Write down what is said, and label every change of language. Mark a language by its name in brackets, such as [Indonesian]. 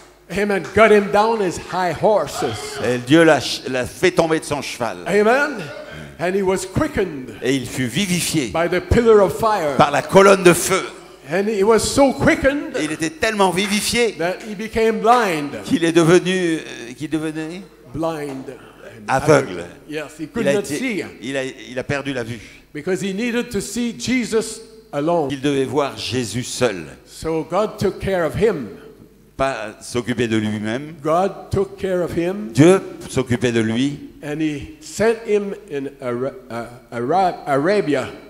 [English] amen, got him down his high horses. [French] Dieu l'a fait tomber de son cheval. [English] Amen. And he was quickened [French] Et il fut vivifié [English] by the pillar of fire. [French] par la colonne de feu. [English] And he was so quickened [French] Et il était tellement vivifié [English] that he became blind. [French] qu'il est devenu, qu'il devenait [English] Blind. [French] aveugle. [English] Yes, he could not see. [French] Il a perdu la vue. [English] Because he needed to see Jesus alone. [French] Il devait voir Jésus seul, [English] So God took care of him. [French] pas s'occuper de lui-même. [English] God took care of him. [French] Dieu s'occupait de lui [English] And he sent him in Arabia